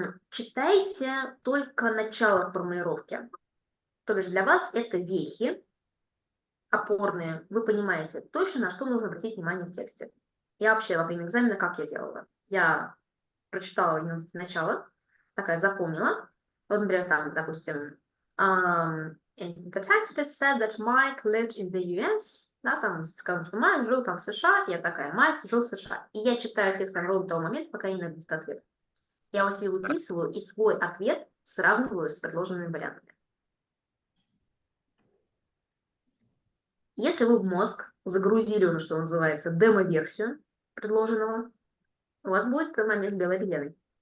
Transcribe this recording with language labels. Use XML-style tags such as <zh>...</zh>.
<ru>Читайте только начало формулировки. То бишь для вас это вехи опорные. Вы понимаете точно, на что нужно обратить внимание в тексте. Я вообще во время экзамена как я делала? Я прочитала именно сначала, такая запомнила. Вот, например, там, допустим,</ru> <en>in the text it is said that Mike lived in the US.</en> <ru>Да, там сказано, что Майк жил там в США. Я такая, Майк жил в США. И я читаю текст там ровно до того момента, пока я не найду этот ответ. Я его себе выписываю и свой ответ сравниваю с предложенными вариантами. Если вы в мозг загрузили уже, что называется, демо-версию предложенного, у вас будет момент с белой обезьяной.</ru>